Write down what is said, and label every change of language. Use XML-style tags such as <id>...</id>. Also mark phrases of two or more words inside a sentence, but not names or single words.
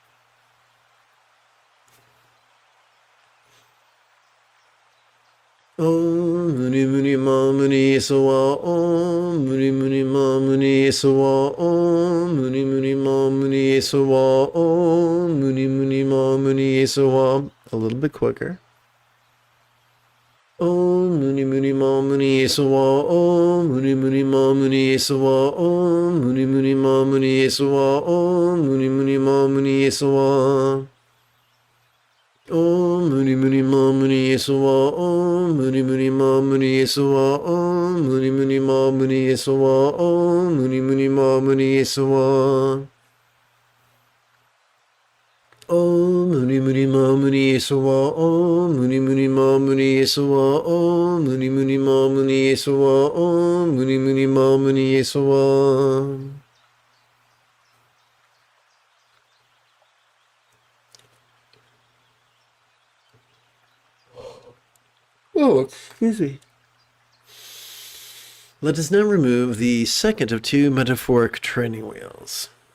<sa>Om Muni Muni Ma Muni Yesowa. Om Muni Muni Ma Muni Yesowa. Om Muni Muni Ma Muni Yesowa. Om Muni Muni Ma Muni Yesowa.</sa> <en>A little bit quicker.</en> <sa>Om Muni Muni Ma Muni Yesowa. Om Muni Muni Ma Muni Yesowa. Om Muni Muni Ma Muni Yesowa. Om Muni Muni Ma Muni Yesowa. Om Muni Muni Ma Muni Yesowa. Om Muni Muni Ma Muni Yesowa. Om Muni Muni Ma Muni Yesowa. Om Muni Muni Ma Muni Yesowa. Om Muni Muni Ma Muni Esawa Om Muni Muni Ma Muni Esawa Om Muni Muni Ma Muni Esawa Om Muni Muni Ma Muni Esawa.</sa> <en>Oh, excuse me. Let us now remove the second of two metaphoric training wheels.</en>